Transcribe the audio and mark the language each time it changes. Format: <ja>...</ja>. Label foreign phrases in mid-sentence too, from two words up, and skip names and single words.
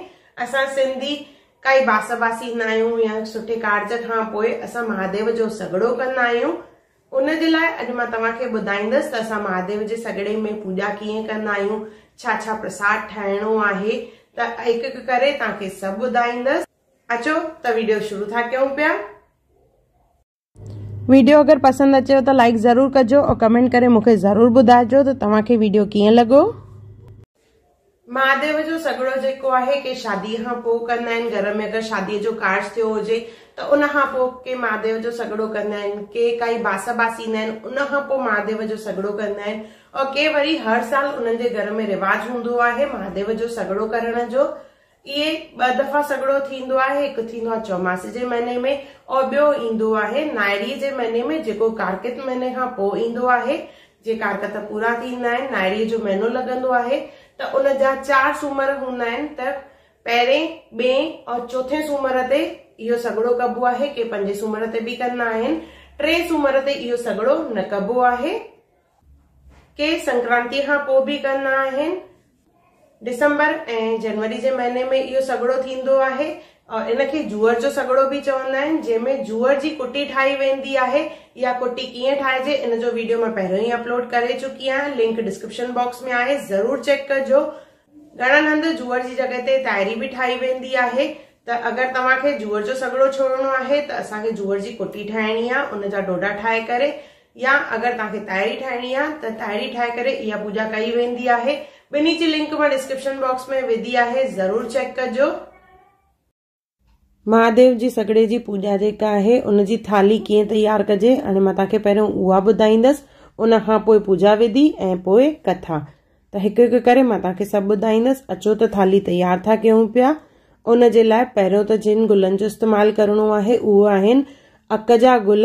<sd>असां सिंधी काई बास बासी न आहियूं या सुठे कार्ज खां पोइ असां महादेव जो सॻड़ो कंदा आहियूं। उन जे लाइ अॼु मां तव्हांखे ॿुधाईंदसि त असां महादेव जे सॻड़े में पूॼा कीअं कंदा आहियूं, छा छा प्रसाद ठाहिणो आहे, त हिकु हिकु करे तव्हांखे सभु ॿुधाईंदसि। अचो त वीडियो शुरू था कयूं पिया। वीडियो अगर पसंद अचेव तो लाइक जरूर कजो और कमेंट करे मुझे जरूर बुधाइजो तो तव्हांखे वीडियो कीअं लॻो। महादेव जो सॻड़ो जेको आहे के शादी खां पोइ कंदा आहिनि। घर में अगर शादी जो कार्ज थियो हुजे त उन खां पोइ के महादेव जो सॻड़ो कंदा आहिनि, के काई बास बासी ईंदा आहिनि उन खां पोइ महादेव जो सॻड़ो कंदा आहिनि, और के वरी हर साल उन्हनि जे घर में रिवाज हूंदो आहे महादेव जो सॻड़ो करण जो। ये ॿ दफ़ा सॻड़ो थींदो आहे। हिकु थींदो आहे चौमासे जे महीने में और ॿियो ईंदो आहे नायड़ी जे महीने में, जेको कार्तिक महीने खां पोइ ईंदो आहे। जे कार्तिक पूरा थींदा आहिनि, नायड़ी जो महीनो लॻंदो आहे त उन जा 4 सूमर हूंदा आहिनि। त पहिरें, ॿिएं और चौथे सूमर ते इहो सॻड़ो कबो आहे। के 5 सूमर ते बि कंदा आहिनि। 3 सूमर ते इहो सॻड़ो न कबो आहे। के संक्रांति खां पोइ बि कंदा आहिनि। दिसंबर ऐं जनवरी जे महीने में इहो सॻड़ो थींदो आहे और इनखे जूअर जो सॻड़ो बि चवंदा आहिनि, जंहिंमें जूअर जी कुटी ठाही वेंदी आहे। या कुटी कीअं ठाहिजे इन जो वीडियो मां पहिरियों ई अपलोड करे चुकी आहियां,</sd> <en>link description box</en> <sd>में आहे, जरूर चेक कजो। घणनि हंधि जूअर जी जॻह ते तायरी बि ठाही वेंदी आहे। त अगर तव्हांखे जूअर जो सॻड़ो छोड़णो आहे त असांखे जूअर जी कुटी ठाहिणी आहे, उन जा डोडा ठाहे करे, या अगर तव्हांखे तायरी ठाहिणी आहे त तायरी ठाहे करे इहा पूजा कई वेंदी आहे। ॿिन्ही जी लिंक मां</sd> <en>description box</en> <sd>में विधी आहे, जरूर चेक कजो। महादेव जी सॻड़े जी पूजा जेका आहे उन जी थाली कीअं तैयार कजे, हाणे मां तव्हांखे पहिरियों उहा ॿुधाईंदसि, उन खां पोइ पूजा विधि ऐं पोइ कथा। त हिकु हिकु करे मां तव्हांखे सभु ॿुधाईंदसि। अचो त थाली तैयार था कयूं पिया। उन जे लाइ पहिरियों त जिन गुलनि जो इस्तेमालु करणो आहे उहे आहिनि अक जा गुल।</sd>